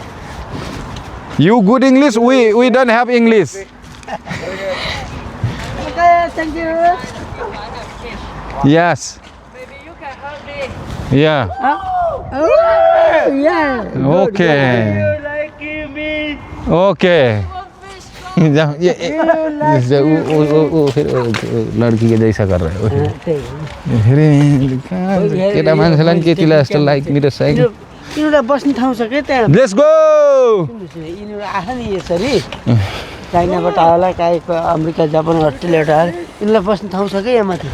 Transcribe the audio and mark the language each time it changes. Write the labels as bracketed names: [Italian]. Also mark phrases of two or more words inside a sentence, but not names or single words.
[English] you good English we don't have English okay thank you yes Maybe you can help me. yeah oh yeah okay You like me? okay One fish. [Hindi] फिर लड़की के जैसा कर रहे हो [Nepali] त्यही फेरि केटा मान्छेलाई नि केटीलाई जस्तो लाइक मेरो साइकल यिनीहरूलाई बस्ने ठाउँ छ क्या त्यहाँ [English] let's go [Nepali] यिनीहरू आछ नि यसरी चाइनाबाट होला काहीँको अमेरिका जापान अस्ट्रेलियाबाट आएर यिनीहरूलाई बस्ने ठाउँ छ क्या यहाँ माथि